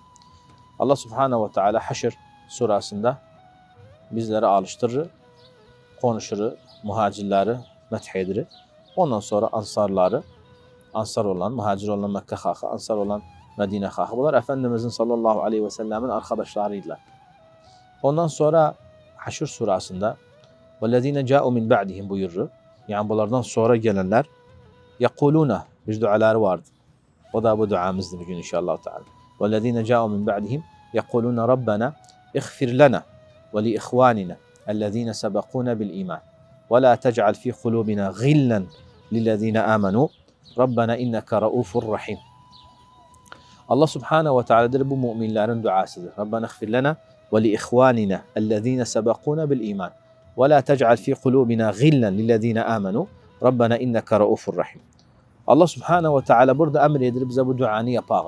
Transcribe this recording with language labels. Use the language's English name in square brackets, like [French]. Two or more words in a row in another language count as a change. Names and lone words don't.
[Arabic] الله سبحانه وتعالى [Turkish] Haşr surasında bizlere alıştırır, konuşur, muhacirleri metheder. Ondan sonra ansarları, ansar olan, muhacir olan Mekke halkı, ansar olan Medine halkı. Bunlar Efendimizin [Arabic] صلى الله عليه وسلم [Turkish] arkadaşlarıydılar. Ondan sonra Haşr surasında [Arabic] وَالَّذ۪ينَ جَاءُوا مِنْ بَعْدِهِمْ [Turkish] buyurur. Yani bunlardan sonra gelenler يَقُولُونَ bir duaları vardı. O da bu duamızdır bugün inşallah. [Arabic] وَالَّذ۪ينَ جَاءُوا مِنْ بَعْدِهِمْ يَقُولُونَ رَبَّنَا اِغْفِرْ لَنَا وَلِإِخْوَانِنَا الَّذ۪ينَ سَبَقُونَ بِالْإِيمَانِ وَلَا تَجْعَلْ ف۪ي قُلُوبِنَا غِلًّا لِلَّذ۪ينَ آمَنُوا رَبَّنَا اِنَّكَ رَؤُوفٌ رَحِيمٌ. الله سبحانه وتعالى'dır [Turkish] bu müminlerin duasıdır. [Arabic] ربنا اغفر لنا ولإخواننا الذين سبقونا بالإيمان ولا تجعل في قلوبنا غلا للذين آمنوا ربنا إنك رءوف رحيم. الله سبحانه وتعالى [Turkish] burada emredir bize bu duanı yapalım.